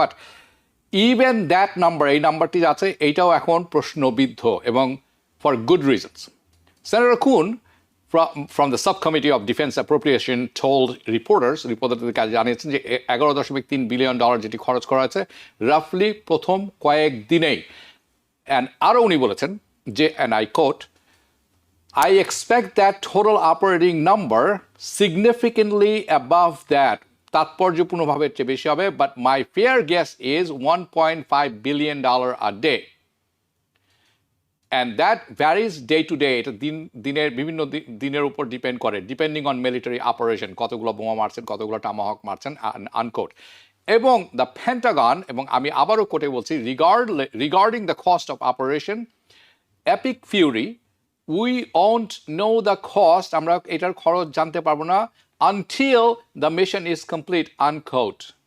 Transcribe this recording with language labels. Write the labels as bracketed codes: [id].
[en] but even that number, [bn] এই নাম্বারটি আছে, এইটাও এখন প্রশ্নবিদ্ধ, এবং [en] For good reasons. [bn] সেনেটর কুন [en] from the subcommittee of defense appropriation told [bn] রিপোর্টারদের কাছে জানিয়েছেন যে $11.3 billion যেটি খরচ করা হয়েছে রাফলি প্রথম কয়েক দিনেই। অ্যান্ড আরও উনি বলেছেন যে, [en] and I quote, I expect that total operating number significantly above that, [bn] তাৎপর্যপূর্ণভাবে চেয়ে বেশি হবে, [en] but my fair guess is $1.5 billion a day. And that varies day to day. [bn] এটা দিনের বিভিন্ন দিনের উপর ডিপেন্ড করে, [en] depending on military operation, [bn] কতগুলো বোমা মারছেন, কতগুলো টামাহক মারছেন, আনকোট। [en] এবং the Pentagon, [bn] এবং আমি আবারও কোটে বলছি, [en] regarding the cost of Operation Epic Fury, we won't know the cost, [bn] আমরা এটার খরচ জানতে পারবো না [en] Until the mission is complete, unquote.